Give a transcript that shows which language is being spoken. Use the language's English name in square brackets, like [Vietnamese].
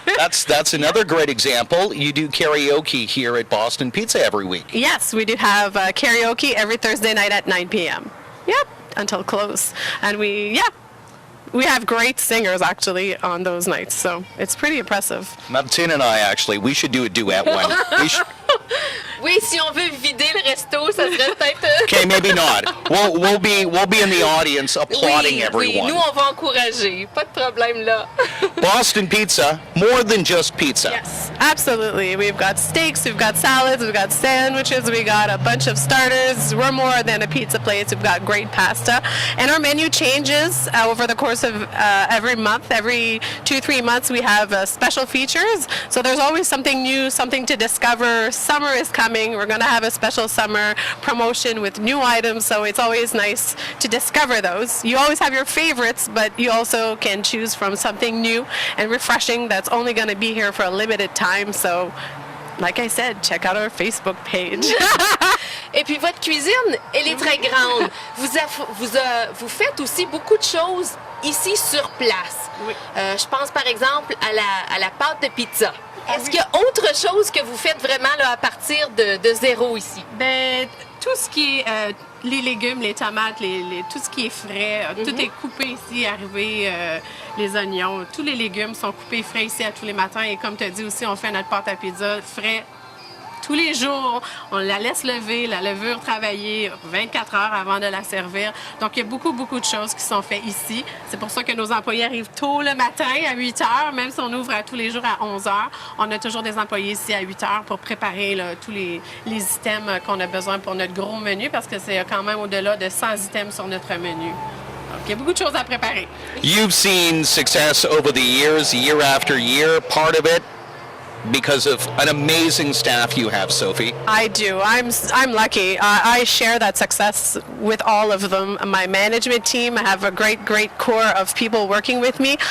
[English] That's another great example. You do karaoke here at Boston Pizza every week. Yes, we do have karaoke every Thursday night at 9 p.m. Yep, until close. And we have great singers actually on those nights, so it's pretty impressive. Martine and I we should do a duet one. [French] Oui, si on veut vider le resto, ça serait peut-être... [English] Okay, maybe not. We'll be in the audience applauding everyone. [French] Oui, nous on va encourager, pas de problème là. [English] Boston Pizza, more than just pizza. Yes, absolutely. We've got steaks, we've got salads, we've got sandwiches, we got a bunch of starters. We're more than a pizza place. We've got great pasta, and our menu changes over the course of every month. Every 2-3 months, we have special features. So there's always something new, something to discover. Summer is coming. We're going to have a special summer promotion with new items, so it's always nice to discover those. You always have your favorites, but you also can choose from something new and refreshing that's only going to be here for a limited time. So, like I said, check out our Facebook page. [French] Et puis votre cuisine, elle est très grande. Vous faites aussi beaucoup de choses ici sur place. Oui. Je pense par exemple à la pâte de pizza. Est-ce qu'il y a autre chose que vous faites vraiment là, à partir de zéro ici? Ben, tout ce qui est les légumes, les tomates, tout ce qui est frais, tout est coupé ici, arrivé, les oignons. Tous les légumes sont coupés frais ici à tous les matins. Et comme tu as dit aussi, on fait notre pâte à pizza frais tous les jours. On la laisse lever, la levure travailler 24 heures avant de la servir. Donc, il y a beaucoup, beaucoup de choses qui sont faites ici. C'est pour ça que nos employés arrivent tôt le matin à 8 heures, même si on ouvre tous les jours à 11 heures. On a toujours des employés ici à 8 heures pour préparer là, tous les items qu'on a besoin pour notre gros menu, parce que c'est quand même au-delà de 100 items sur notre menu. Donc, il y a beaucoup de choses à préparer. [English] You've seen success over the years, year after year. Part of it because of an amazing staff you have, Sophie. I do. I'm lucky. I share that success with all of them. My management team, I have a great core of people working with me.